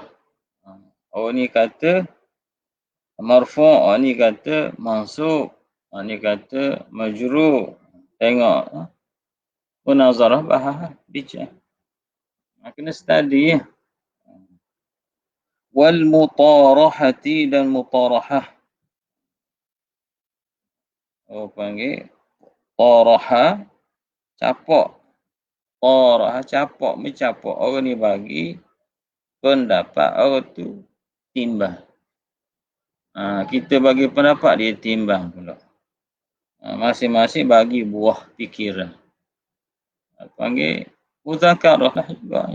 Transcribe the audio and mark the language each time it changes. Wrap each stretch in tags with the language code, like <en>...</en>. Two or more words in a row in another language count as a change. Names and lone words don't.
<ms>Orang ni kata marfu', orang ni kata mansub, orang ni kata majru'. Tengok. Munazarah bahas, bincang. Kena study ya. Wal mutarahati dan mutarahah. Panggil taraha, capok. Taraha, capok, mencapok. Orang ni bagi pendapat, orang tu timbang. Kita bagi pendapat, dia timbang pula. Masing-masing bagi buah fikiran. Panggil mudzakarah lah juga.</ms>